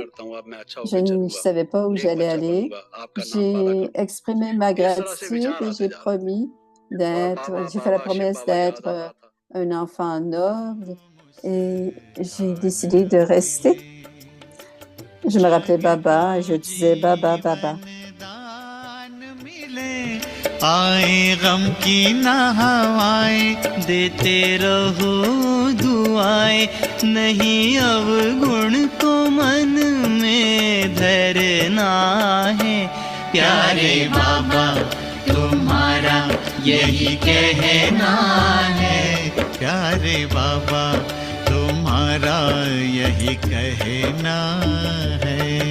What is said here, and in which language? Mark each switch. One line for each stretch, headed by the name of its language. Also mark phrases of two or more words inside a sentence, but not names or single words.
French: Je ne savais pas où j'allais aller. J'ai exprimé ma gratitude et j'ai fait la promesse d'être un enfant noble et j'ai décidé de rester. Je me rappelais Baba et je disais Baba, Baba.
Hindi: आए गम की ना हवाएं देते रहो दुआएं नहीं अवगुण को मन में धरना है प्यारे बाबा तुम्हारा यही कहना है प्यारे बाबा तुम्हारा यही कहना है